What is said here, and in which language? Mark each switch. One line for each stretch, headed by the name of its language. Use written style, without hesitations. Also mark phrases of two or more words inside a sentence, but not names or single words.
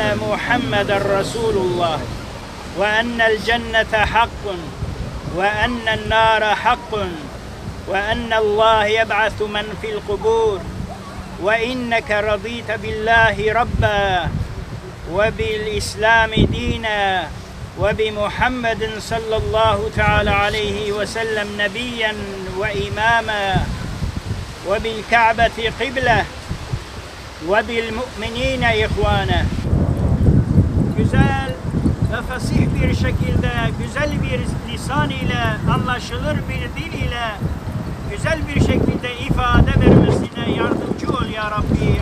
Arabic: محمد رسول الله وأن الجنة حق وأن النار حق وأن الله يبعث من في القبور وإنك رضيت بالله ربا وبالإسلام دينا وبمحمد صلى الله تعالى عليه وسلم نبيا وإماما وبالكعبة قبلة وبالمؤمنين إخوانا.
Turkish: Güzel ve fasih bir şekilde, güzel bir lisan ile, anlaşılır bir dil ile, güzel bir şekilde ifade vermesine yardımcı ol
Arabic: يا ربي.